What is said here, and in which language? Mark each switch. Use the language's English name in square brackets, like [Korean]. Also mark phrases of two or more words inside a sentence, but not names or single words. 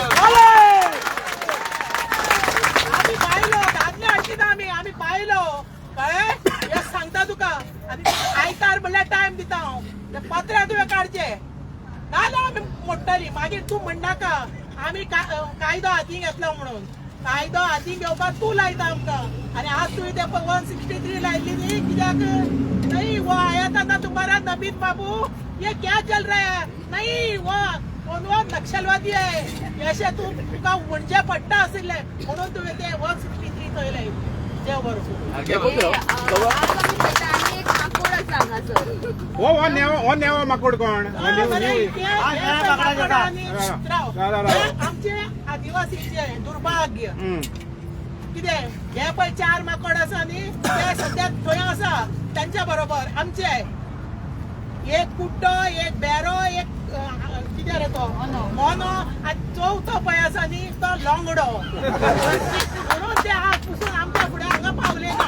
[Konkani] आमी बायलो दादले हाडची ना आमी बायलो कळ्ळें हे सांगता तुका आनी आयतार म्हणल्यार टायम दिता हांव ते पत्रे तुवें काडचे नाल्यार आमी मोडटली मागीर तूं म्हणनाका आमी कायदो हातीन घेतलो म्हणून कायदो हातीन घेवपाक तूं लायता आमकां आनी आज तुवें ते 163 लायिल्ली न्ही कित्याक [Hindi] नहीं वो आया था ना तुम्हारा नबीद बाबू ये क्या चल रहा है नहीं वो नक्षलवादी है [Konkani] अशें तुका म्हणजे पडटा आशिल्ले म्हणून तुवें ते 163 थंय लायिल्ली देव बरो हो नेवा माकोड कोण आमचे आदिवासीचे दुर्भाग्य कितें हे पळय 4 माकोड आसा न्ही ते सद्या थंय आसा त्यांच्या बरोबर आमचे एक कुट्टो एक बेरो एक कितें रे तो मोनो आनी चवथो पळय आसा न्ही तो लोंगडो म्हणून ते आज पसून आमच्या फुडें हांगा पावले ना